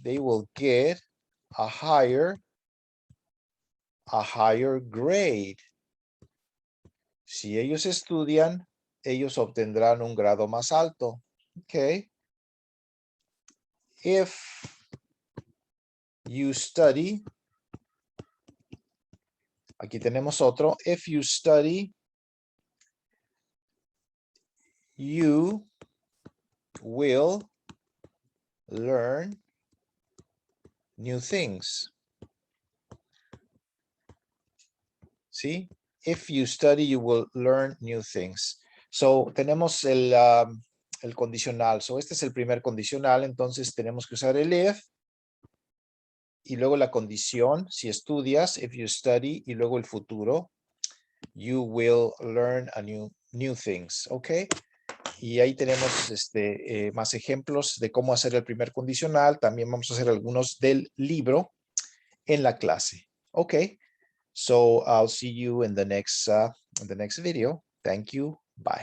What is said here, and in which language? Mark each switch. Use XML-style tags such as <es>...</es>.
<en>They will get a higher grade.</en> <es>Si ellos estudian, ellos obtendrán un grado más alto. Okay.</es> <en>If you study,</en> <es>aquí tenemos otro.</es> <en>If you study, you will learn new things. ¿Sí? If you study, you will learn new things.</en> <es>So, tenemos el condicional. So, este es el primer condicional. Entonces, tenemos que usar el if. Y luego la condición. Si estudias,</es> <en>if you study.</en> <es>Y luego el futuro.</es> <en>You will learn a new things. ¿Ok?</en> <es>Y ahí tenemos más ejemplos de cómo hacer el primer condicional. También vamos a hacer algunos del libro en la clase. Ok.</es> <en>So I'll see you in the next video. Thank you. Bye.</en>